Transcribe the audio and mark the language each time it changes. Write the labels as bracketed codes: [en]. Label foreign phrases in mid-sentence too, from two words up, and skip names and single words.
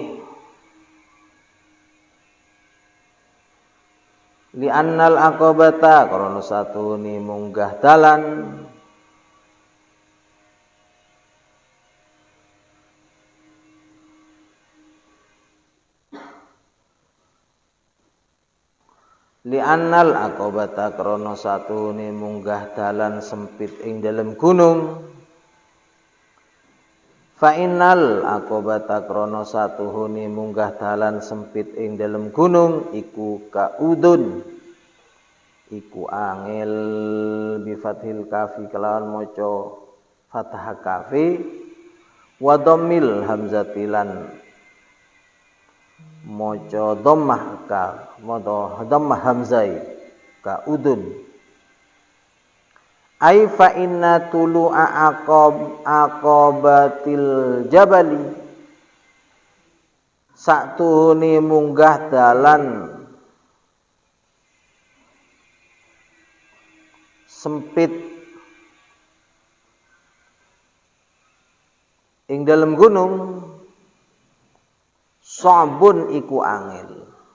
[ar] لأن العقبة [jv] krana satuhune munggah dalan [ar] لأن العقبة [jv] krana satuhune munggah dalan sempit ing dalem gunung. [ar] فإن العقبة [jv] krana satuhune munggah dalan sempit ing dalem gunung iku kaudun iku angel [ar] بفتح الكاف [jv] kelawan maca fathah kafi [ar] وضم الهمزة [jv] lan maca dhammah ka maca dhammah hamzai kaudun. [ar] أي فإن طلوع عقبة الجبل [jv] satuhune munggah dalan sempit ing dalem gunung sabun iku angel.